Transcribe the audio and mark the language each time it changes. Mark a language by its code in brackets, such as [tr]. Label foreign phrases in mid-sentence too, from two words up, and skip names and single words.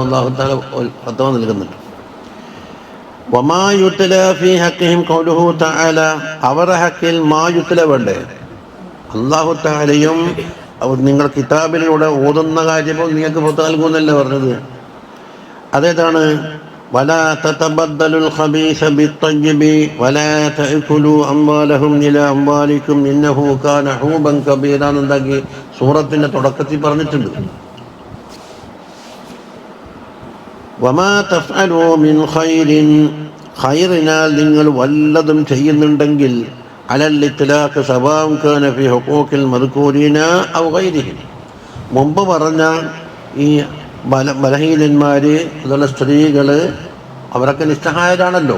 [ml] അല്ലാഹു തആല ഫത്വ നൽകുന്നുണ്ട്. [ar] وما يتلى في حقهم قوله تعالى, [ml] അവരുടെ ഹക്കിൽ [ar] ما يتلى [ml] വേണ്ടേ? അല്ലാഹു തആലയും നിങ്ങൾ കിതാബിലൂടെ ഓതുന്ന കാര്യവും നിങ്ങൾക്ക് ഫത്വ നൽകുന്നല്ലേ പറഞ്ഞത്. അതേതാണ്? [ar] ولا تتبدلوا الخبيث بالطيب ولا تأكلوا أموالهم إلى أموالكم إنه كان حوبا كبيرا [ml] എന്നൊക്കെ സൂറത്തിന്റെ തുടക്കത്തിൽ പറഞ്ഞിട്ടുണ്ട്. [ar] وما تفعلوا من خير, [ml] ഖൈറിനാൽ നിങ്ങൾ വല്ലതും ചെയ്യുന്നുണ്ടെങ്കിൽ [ar] على الإطلاق سواء كان في حقوق المذكورين أو غيرهم, [ml] മുമ്പ് പറഞ്ഞ ഈ ബലഹീനന്മാര്, അതുപോലെ സ്ത്രീകള്, അവരൊക്കെ നിസ്സഹായരാണല്ലോ.